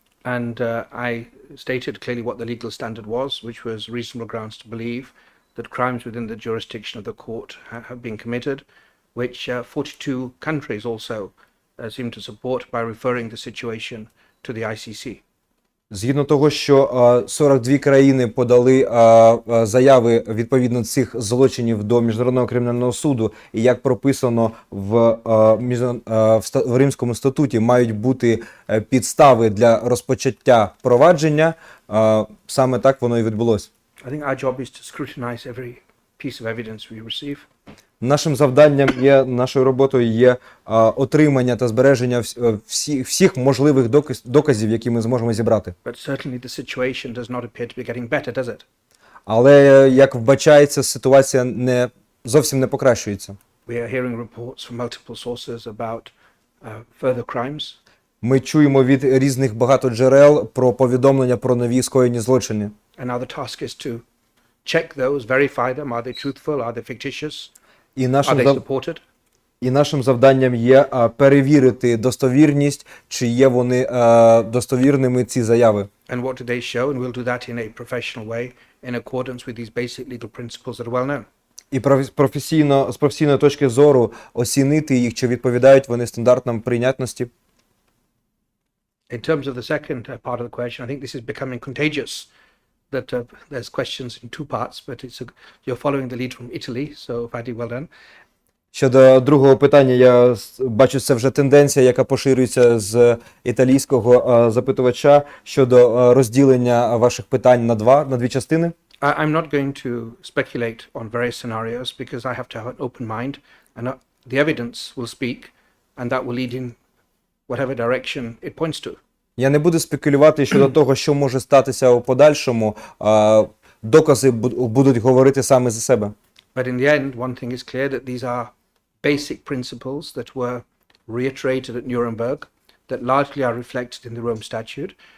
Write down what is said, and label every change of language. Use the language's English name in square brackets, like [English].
[English] And I stated clearly what the legal standard was, which was reasonable grounds to believe that crimes within the jurisdiction of the court have been committed, which 42 countries also seem to support by referring the situation to the ICC. [Ukrainian] Згідно того, що 42 країни подали заяви відповідно цих злочинів до Міжнародного кримінального суду, і як прописано в Римському статуті, мають бути підстави для розпочаття провадження, саме так воно і відбулося. [English] I think our job is to scrutinize every piece of evidence we receive. [Ukrainian] Нашим завданням нашою роботою є отримання та збереження всіх можливих доказів, які ми зможемо зібрати. [English] But certainly the situation does not appear to be getting better, does it? [Ukrainian] Але, як вбачається, ситуація зовсім не покращується. [English] We are hearing reports from multiple sources about further crimes. [Ukrainian] Ми чуємо від різних багато джерел про повідомлення про нові скоєні злочини. [English] And now the task is to check those, verify them. Are they truthful? Are they fictitious? Are they supported? [Ukrainian] І нашим завданням є перевірити достовірність, чи є вони достовірними ці заяви. [English] And what do they show? And we'll do that in a professional way in accordance with these basic legal principles that are well known. [Ukrainian] І з професійної точки зору оцінити їх, чи відповідають вони стандартам прийнятності. [English] In terms of the second part of the question, I think this is becoming contagious. That there's questions in two parts, but you're following the lead from Italy, so Fadi, well done. [Ukrainian] Щодо другого питання, я бачу, це вже тенденція, яка поширюється з італійського запитувача щодо розділення ваших питань на дві частини. [English] I'm not going to speculate on various scenarios because I have to have an open mind, and the evidence will speak, and that will lead in whatever direction it points to. [Ukrainian] Я не буду спекулювати щодо того, що може статися у подальшому. Докази будуть говорити саме за себе. [English] But in the end, one thing is clear, that these are basic principles that were reiterated at Nuremberg, that largely are reflected in the Rome Statute.